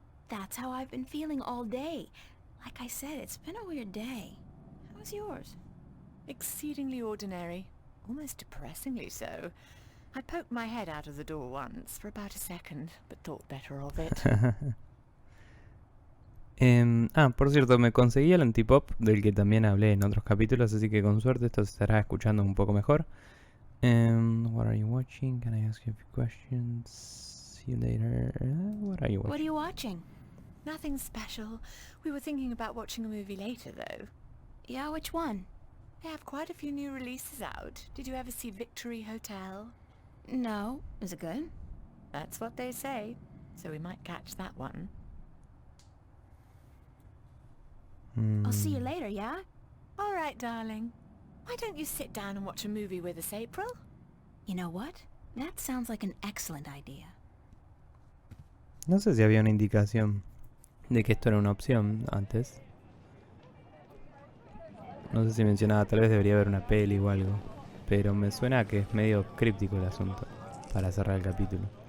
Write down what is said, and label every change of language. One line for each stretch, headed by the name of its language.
English: That's how I've been feeling all day. Like I said, it's been a weird day. How's yours? Exceedingly ordinary. Almost depressingly so. I poked my head out of the door once for about a second, but thought better of it.
Spanish: Por cierto, me conseguí el antipop del que también hablé en otros capítulos, así que con suerte esto se estará escuchando un poco mejor.
English: What are you watching? Can I ask you a few questions? See you later. What are you watching? What are you watching? Nothing special. We were thinking about watching a movie later, though. Yeah, which one? They have quite a few new releases out. Did you ever see Victory Hotel? No. Is it good? That's what they say. So we might catch that one. I'll see you later, yeah? All right, darling. Why don't you sit down and watch a movie with us, April? You know what? That sounds like an excellent idea.
Spanish: No sé si había una indicación de que esto era una opción antes. No sé si mencionaba, tal vez debería haber una peli o algo. Pero me suena que es medio críptico el asunto para cerrar el capítulo.